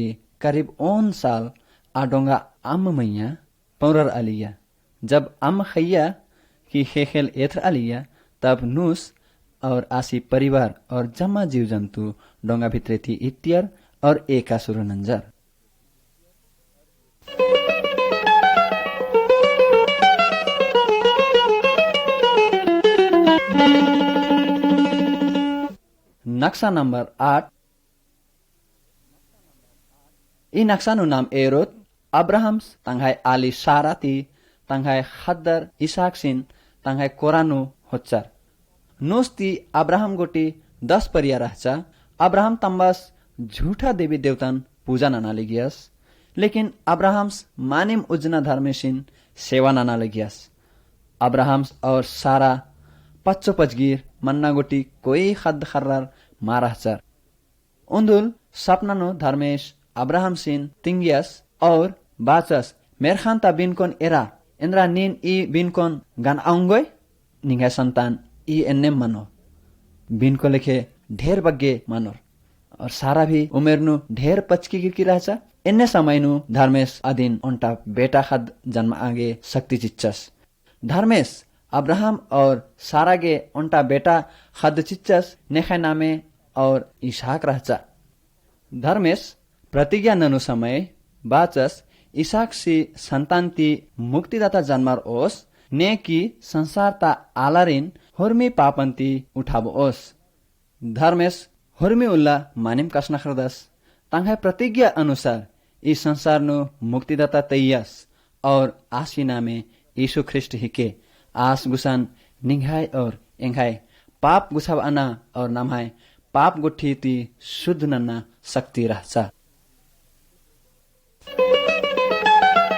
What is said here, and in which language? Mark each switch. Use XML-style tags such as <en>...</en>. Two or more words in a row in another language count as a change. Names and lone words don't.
<kru>करीब 9 साल आ डोंगा अम मैया पौरर आलिया जब अम खैया की खेखेल एथर आलिया तब नूस और आसी परिवार और जम्मा जीव जंतु डोंगा भितरे थी इतियर और एका सुरु नंजर नक्शा नंबर 8 ई नक्शानु नाम एरोत अब्राहम्स तंगाई आली साराती तंगाई खद्दर इसाक सिन तंगाई कोरानु होच्चर नोस्ती अब्राहम गोटी 10 परिया रहचा अब्राहम तंबस झूठा देवी देवतन पूजा नाना गियस लेकिन अब्राहम्स मानिम उजना धर्मेसिन सेवा नाना गियस अब्राहम्स और सारा पच्चो पचगिर मन्ना गोटी कोई खद खर्रार मारहचर उन्दुल सपनानो धर्मेश अब्राहम सिन तिंगियस और बाचस मेरखान्ता बिनकोन एरा इंद्रा नीन ई बिनकोन गान आउंगोय निंगा संतान ई एन्नेम मानो बिनको लेखे ढेर बग्गे मानोर और सारा भी उमेरनु ढेर पचकी गिरकी रहचा इन्ने समयनु धर्मेश अधीन उन्टा बेटा खद जन्म आगे शक्ति चिच्चस धर्मेश अब्राहम और सारा गे उन्टा बेटा खद चिच्चस नेखा नामे और इसाक रहचा धर्मेश प्रतिज्ञा ननु समय बाचस इसाक सी संतान ती मुक्तिदाता जन्मार ओस ने की संसार ता आलारिन हुर्मी पापन्ती उठाबो ओस धर्मेश हुर्मी उल्ला मानिम कसना खरदस तंगाई प्रतिज्ञा अनुसार इस संसार नु मुक्तिदाता तैयस और आसीना में यीशु ख्रिस्ट हिके आस गुसान निंघाई और एंघाई पाप गुसाव अना और नमहाई पाप गुठी ती शुद्ध नन्ना शक्ति रहचा</kru>